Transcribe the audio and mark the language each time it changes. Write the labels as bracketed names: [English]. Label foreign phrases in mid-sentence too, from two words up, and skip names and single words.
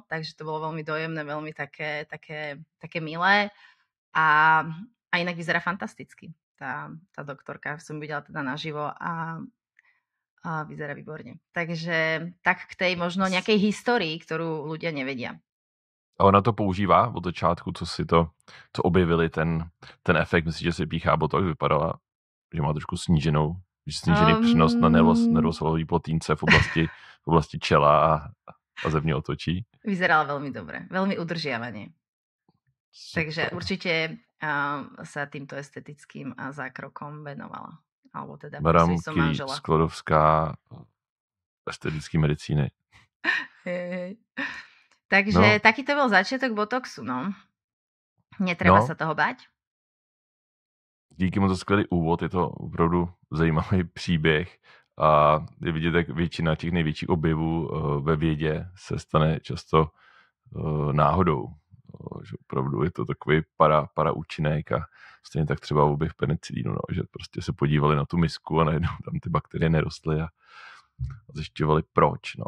[Slovak] Takže to bolo veľmi dojemné, veľmi také milé a inak vyzerá fantasticky. Tá doktorka, som videla teda naživo a vyzerá výborne. Takže tak k tej možno nejakej histórii, ktorú ľudia nevedia. [Czech] A ona to používá od začátku, co objevili ten efekt. Myslím, že si píchá botox, vypadala, že má trošku snížený přenos na nervosvalový plotínce v oblasti čela a zevního otočí. [Slovak] Vyzerala veľmi dobre, veľmi udržiavanie. Takže určite sa týmto estetickým zákrokom venovala. Alebo teda [Czech] Madame Curie Sklodovská estetické medicíny. [Slovak] Takže taký to bol začiatok botoxu, no. Netreba sa toho bať. [Czech] Díky moc za skvělý úvod, je to opravdu zajímavý příběh a je vidět, jak většina těch největších objevů ve vědě se stane často náhodou. Že opravdu je to takový para účinek a stejně tak třeba objev penicilínu, no, že prostě se podívali na tu misku a najednou tam ty bakterie nerostly a zjišťovali proč, no.